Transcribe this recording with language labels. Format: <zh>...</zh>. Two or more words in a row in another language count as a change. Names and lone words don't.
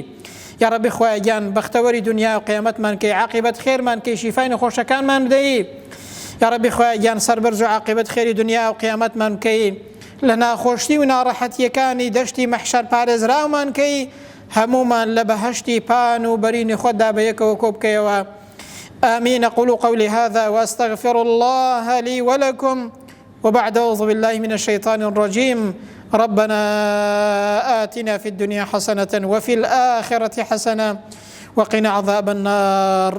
<ckb>یا ڕەبی خوایە گیان بەختەوەری دنیا و قیامەتمان کەی، عاقبەت خێرمان کەی، شیفای نەخۆشەکانمان بدەیی. یا ڕەبی خوایە گیان سەربەرز و عاقبەت خێری دنیا و قیامەتمان کەی، لە ناخۆشی و ناڕەحەتیەکانی دەشتی مەحشەر پارێزراومان کەی، هەمومان لە بەهەشتی پان و بەرینی خۆتدا بەیەکەوە کۆ بکەیەوە.</ckb> <ar>آمين. أقول قولي هذا وأستغفر الله لي ولكم، وبعد أعوذ بالله من الشيطان الرجيم. ربنا آتنا في الدنيا حسنة وفي الآخرة حسنة وقنا عذاب النار.</ar>